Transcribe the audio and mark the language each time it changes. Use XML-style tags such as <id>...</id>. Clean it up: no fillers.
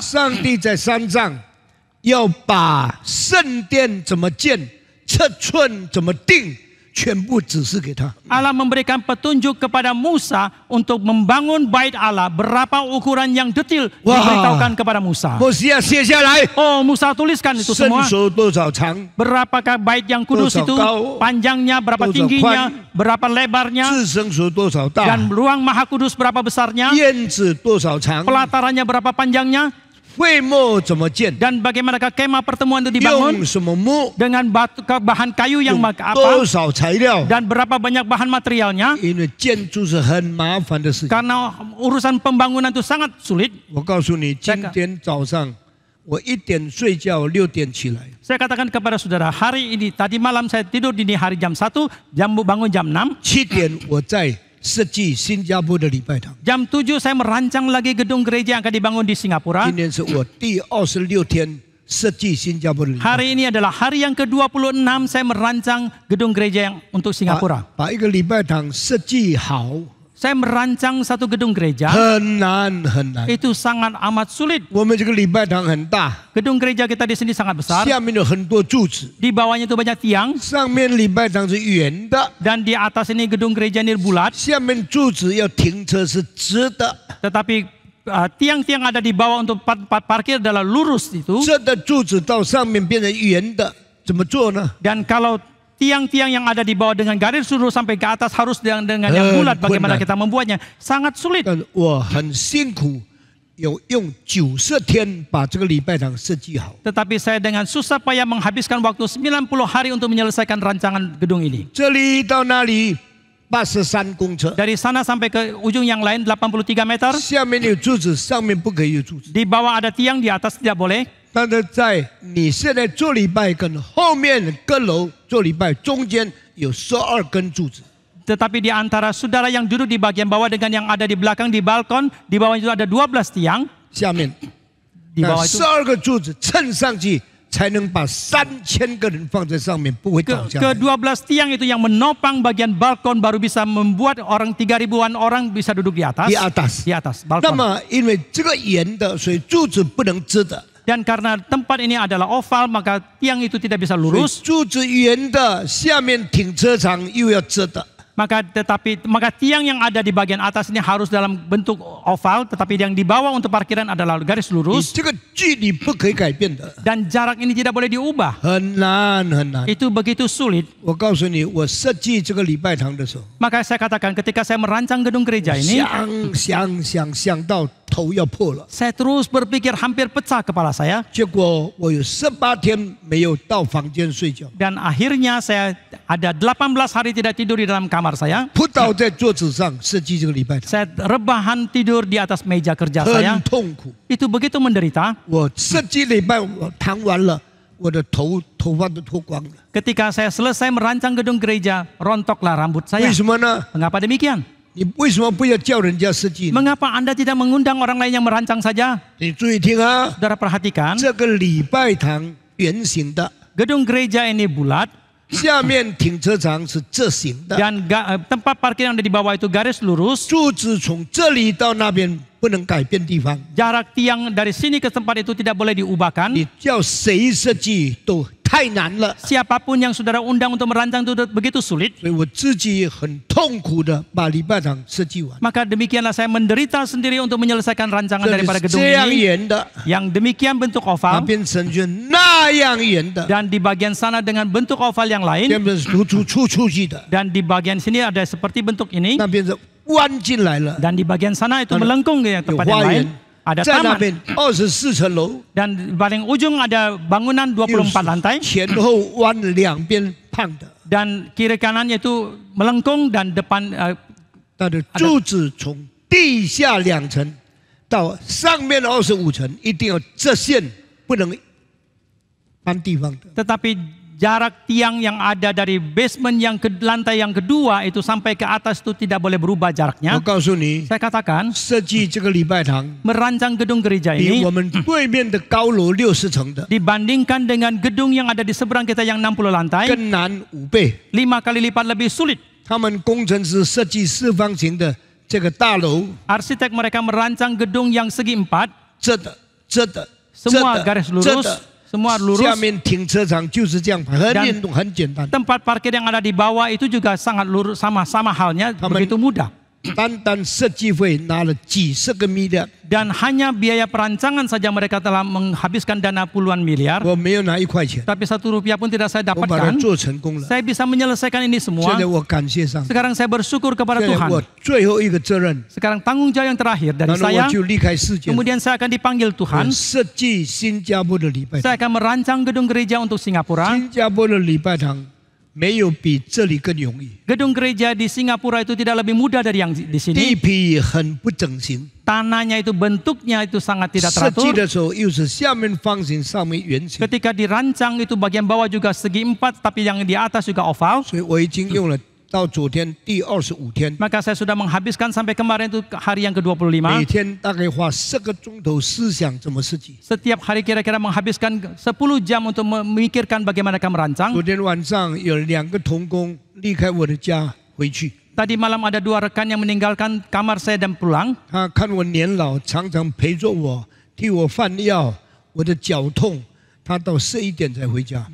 <zh>上帝在山上要把圣殿怎么建、尺寸怎么定，全部指示给他。</zh> <id>Allah memberikan petunjuk kepada Musa untuk membangun bait Allah. Berapa ukuran yang detil Wah. diberitahukan kepada Musa.</id> <zh>摩西亚写下来，</zh> <id>Oh, Musa tuliskan itu</id> <zh>伸</zh> <id>semua.</id> <zh>手多少长，</zh> <id>Berapakah bait yang kudus itu? Panjangnya, berapa Total tingginya, kwan. berapa lebarnya,</id> <zh>自生手多少大，</zh> <id>dan ruang maha kudus berapa besarnya,</id> <zh>院子多少长，</zh> <id>pelatarannya berapa panjangnya,</id> <zh>会幕怎么建，</zh> <id>dan bagaimanakah kemah pertemuan itu dibangun</id> <zh>用什么木，</zh> <id>dengan bahan kayu yang</id> <zh>用</zh> <id>apa</id> <zh>多少材料。</zh> <id>dan berapa banyak bahan materialnya.</id> <zh>因为建筑是很麻烦的事情。</zh> <id>Karena urusan pembangunan itu sangat sulit.</id> <zh>我告诉你，今天早上我1点睡觉，6点起来。</zh> <id>Saya katakan kepada saudara, hari ini tadi malam saya tidur dini hari jam 1, bangun jam 6.</id> <zh>7点我在设计新加坡的礼拜堂。</zh> <id>Jam 7 saya merancang lagi gedung gereja yang akan dibangun di Singapura.</id> <zh>今天是我第26天设计新加坡的礼拜堂。</zh> <id>Hari ini adalah hari yang ke-26 saya merancang gedung gereja yang untuk Singapura.</id> <zh>把一个礼拜堂设计好</zh> <id>Saya merancang satu gedung gereja.</id> <zh>很难很难。</zh> <id>Itu sangat amat sulit.</id> <zh>我们这个礼拜堂很大，</zh> <id>Gedung gereja kita di sini sangat besar.</id> <zh>下面有很多柱子，</zh> <id>Di bawahnya itu banyak tiang.</id> <zh>上面礼拜堂是圆的，</zh> <id>Dan di atas ini gedung gereja ini bulat.</id> <zh>下面柱子要停车是直的，</zh> <id>Tetapi tiang-tiang ada di bawah untuk parkir adalah lurus itu.</id> <zh>这的柱子到上面变成圆的，怎么做呢？</zh> <id>Dan kalau tiang-tiang yang ada di bawah dengan garis lurus sampai ke atas harus dengan yang bulat. Bagaimana kita membuatnya? Sangat sulit.</id> <zh>但我很辛苦，有用90天把这个礼拜堂设计好。</zh> <id>Tetapi saya dengan susah payah menghabiskan waktu 90 hari untuk menyelesaikan rancangan gedung ini.</id> <zh>这里到那里83公尺，</zh> <id>Dari sana sampai ke ujung yang lain 83 meter.</id> <zh>下面有柱子，上面不可以有柱子。</zh> <id>Di bawah ada tiang, di atas tidak boleh.</id> <zh>但是在你现在做礼拜跟后面阁楼做礼拜中间有12根柱子，</zh> <id>Tetapi di antara saudara yang duduk di bagian bawah dengan yang ada di belakang di balkon, di bawah itu ada 12 tiang.</id> <zh>下面</zh> <id>Di</id> <zh>那</zh> <id>bawah itu</id> <zh>12个柱子撑上去，才能把3000个人放在上面，不会倒下来。</zh> <id>ke-12 tiang itu yang menopang bagian balkon baru bisa membuat orang 3.000-an orang bisa duduk di atas. Di atas. Di atas</id> <zh>那</zh> <id>balkon.</id> <zh>么因为这个圆的，所以柱子不能直的。</zh> <id>Dan karena tempat ini adalah oval, maka tiang itu tidak bisa</id> <zh>所以</zh> <id>lurus.</id> <zh>柱子圆的，下面停车场又要直的。</zh> <id>Maka tiang yang ada di bagian atas ini harus dalam bentuk oval, tetapi yang di bawah untuk parkiran adalah garis</id> <zh>你</zh> <id>lurus.</id> <zh>这个距离不可以改变的，</zh> <id>Dan jarak ini tidak boleh diubah.</id> <zh>很难很难。</zh> <id>Itu begitu sulit.</id> <zh>我告诉你，我设计这个礼拜堂的时候，</zh> <id>Maka saya katakan ketika saya merancang gedung gereja ini,</id> <zh>想到头要破了。</zh> <id>saya terus berpikir hampir pecah kepala saya.</id> <zh>结果我有18天没有到房间睡觉，</zh> <id>Dan akhirnya saya ada 18 hari tidak tidur di dalam kamar saya.</id> <zh>扑倒在桌子上设计这个礼拜堂，</zh> <id>Saya rebahan tidur di atas meja kerja saya.</id> <zh>很痛苦。</zh> <id>Itu begitu menderita.</id> <zh>我设计礼拜我谈完了，我的头发都脱光了。</zh> <id>Ketika saya selesai merancang gedung gereja, rontoklah rambut</id> <zh>为</zh> <id>saya.</id> <zh>什么呢？</zh> <id>Mengapa demikian?</id> <zh>你为什么不要叫人家设计呢？</zh> <id>Mengapa Anda tidak mengundang orang lain yang merancang saja?</id> <zh>你注意听啊，</zh> <id>Saudara perhatikan,</id> <zh>这个礼拜堂圆形的，</zh> <id>gedung gereja ini bulat</id> <zh>下面停车场是这形的，</zh> <id>dan tempat parkir yang ada di bawah itu garis lurus.</id> <zh>柱子从这里到那边不能改变地方。</zh> <id>Jarak tiang dari sini ke tempat itu tidak boleh diubahkan.</id> <zh>你叫谁设计都太难了，</zh> <id>Siapapun yang saudara undang untuk merancang itu begitu sulit.</id> <zh>所以我自己很痛苦的把礼拜堂设计完。</zh> <id>Maka demikianlah saya menderita sendiri untuk menyelesaikan rancangan</id> <zh>这里</zh> <id>daripada</id> <zh>是</zh> <id>gedung</id> <zh>这样</zh> <id>ini</id> <zh>圆的，</zh> <id>yang demikian bentuk</id> <zh>那</zh> <id>oval</id> <zh>边成就那样圆的，</zh> <id>dan di bagian sana dengan bentuk oval yang lain</id> <zh>那边是突出出去的，</zh> <id>dan di bagian sini ada seperti bentuk ini</id> <zh>那边是弯进来了，</zh> <id>dan di bagian sana itu melengkung ke</id> <zh>有</zh> <id>tempat yang</id> <zh>花</zh> <id>lain.</id> <zh>园，</zh> <id>Ada</id> <zh>在那</zh> <id>taman</id> <zh>边24层楼，</zh> <id>dan di paling ujung ada bangunan 24 lantai</id> <zh>前后弯两边胖的，</zh> <id>dan kiri kanannya itu melengkung dan depan</id> <zh>它的柱子从地下2层到上面25层，一定要这线不能搬地方的。</zh> <id>tetapi jarak tiang yang ada dari basement yang ke lantai yang kedua itu sampai ke atas itu tidak boleh berubah</id> <zh>我</zh> <id>jaraknya.</id> <zh>告诉你，</zh> <id>Saya katakan</id> <zh>设计这个礼拜堂</zh> <id>merancang gedung gereja</id> <zh>比</zh> <id>ini</id> <zh>我们对面的高楼60层的</zh> <id>dibandingkan dengan gedung yang ada di seberang kita yang 60 lantai</id> <zh>更难5倍。</zh> <id>5 kali lipat lebih sulit.</id> <zh>他们工程师设计四方形的这个大楼，</zh> <id>Arsitek mereka merancang gedung yang segi 4,</id> <zh>这的、这的、这</zh> <id>semua</id> <zh>的、</zh> <id>garis</id> <zh>这</zh> <id>lurus,</id> <zh>的，</zh> <id>semua lurus.</id> <zh>下面停车场就是这样排，很</zh> <id>Dan</id> <zh>运动，很简单。</zh> <id>Tempat parkir yang ada di bawah itu juga sangat lurus, sama halnya, Taman- begitu mudah.</id> <zh>单单设计费拿了几十个 miliar，</zh> <id>Dan hanya biaya perancangan saja mereka telah menghabiskan dana puluhan miliar.</id> <zh>我没有拿1块钱，</zh> <id>Tapi 1 rupiah pun tidak saya</id> <zh>我把它</zh> <id>dapatkan.</id> <zh>做成功了。</zh> <id>Saya bisa menyelesaikan ini</id> <zh>现</zh> <id>semua.</id> <zh>在我感谢上帝，</zh> <id>Sekarang saya bersyukur kepada</id> <zh>现在</zh> <id>Tuhan.</id> <zh>我最后一个责任，</zh> <id>Sekarang tanggung jawab yang terakhir dari</id> <zh>然后</zh> <id>saya.</id> <zh>我就离开世界了。</zh> <id>Kemudian saya akan dipanggil Tuhan.</id> <zh>设计新加坡的礼拜堂，</zh> <id>Saya akan merancang gedung gereja untuk Singapura.</id> <zh>新加坡的礼拜堂没有比这里更容易，</zh> <id>Gedung gereja di Singapura itu tidak lebih mudah dari yang di</id> <zh>地</zh> <id>sini.</id> <zh>皮很不整形。</zh> <id>Tanahnya itu bentuknya itu sangat tidak</id> <zh>设计</zh> <id>teratur.</id> <zh>的时候又是下面方形，上面圆形，</zh> <id>Ketika dirancang itu bagian bawah juga segi 4, tapi yang di atas juga oval.</id> <zh>所以我已经用了到昨天第25天，</zh> <id>Maka saya sudah menghabiskan sampai kemarin itu hari yang ke-25.</id> <zh>每天大概花10个钟头思想怎么设计。</zh> <id>Setiap hari kira-kira menghabiskan 10 jam untuk memikirkan bagaimana akan merancang.</id> <zh>昨天晚上有2个童工离开我的家回去，</zh> <id>Tadi malam ada 2 rekan yang meninggalkan kamar saya dan pulang.</id> <zh>他看我年老，常常陪着我，替我换药，我的脚痛，他到11点才回家。</zh>